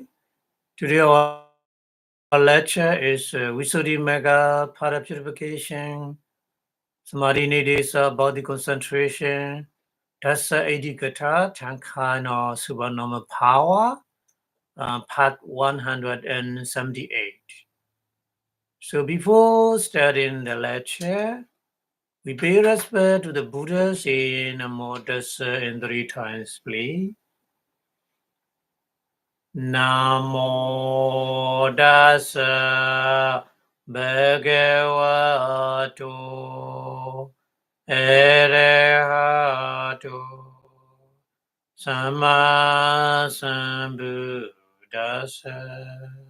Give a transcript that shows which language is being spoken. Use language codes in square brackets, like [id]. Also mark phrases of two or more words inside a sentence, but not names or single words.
[en] Today our lecture is Visuddhi Mega, Para Purification, Samadhi Nidesa, Body Concentration, Dasa Adhikata, Tankana Supernormal Power, Part 178. So before starting the lecture, we pay respect to the Buddhas in Namo Tassa in 3 times, please. [pi] Namo Tassa Bhagavato Arahato Samma Sambuddhassa.